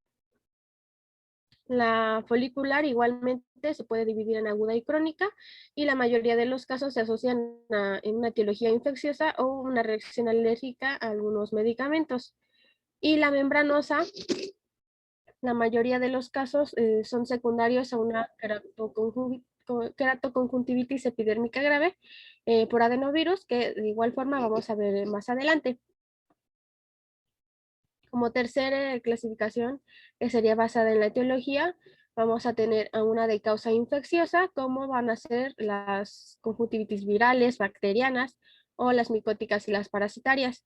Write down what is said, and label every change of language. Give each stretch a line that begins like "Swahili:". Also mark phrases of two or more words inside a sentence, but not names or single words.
Spanish: La folicular igualmente se puede dividir en aguda y crónica, y la mayoría de los casos se asocian en una etiología infecciosa o una reacción alérgica a algunos medicamentos. Y la membranosa, la mayoría de los casos son secundarios a una queratoconjuntivitis epidérmica grave por adenovirus, que de igual forma vamos a ver más adelante. Como tercera clasificación, que sería basada en la etiología, vamos a tener a una de causa infecciosa, como van a ser las conjuntivitis virales, bacterianas, o las micóticas y las parasitarias.